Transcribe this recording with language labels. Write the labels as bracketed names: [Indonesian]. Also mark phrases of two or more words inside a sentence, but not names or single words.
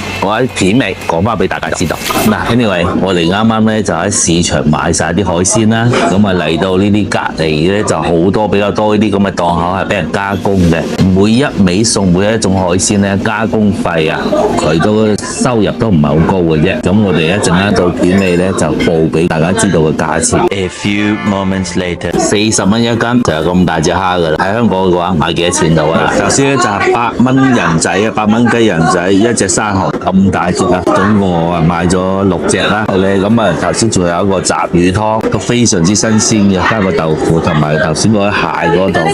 [Cantonese] 我喺片尾講翻俾大家知道。嗱，anyway，我哋啱啱咧就喺市場買晒啲海鮮啦，咁啊嚟到呢啲隔離咧就好多比較多呢啲咁嘅檔口係俾人加工嘅，每一味餸每一種海鮮咧加工費啊，佢都收入都唔係好高嘅啫。咁我哋一陣間到片尾咧就報俾大家知道嘅價錢。 [English] A few moments later， [Cantonese] 40 蚊一斤就有咁大隻蝦噶啦。喺香港嘅話買幾多錢到啊？頭先咧就係8蚊人仔啊，8蚊雞人仔一隻生蠔咁大隻啊，總共我買咗6隻啦。咁啊頭先仲有一個雜魚湯，都非常之新鮮嘅，加個豆腐同埋頭先嗰啲蟹嗰度。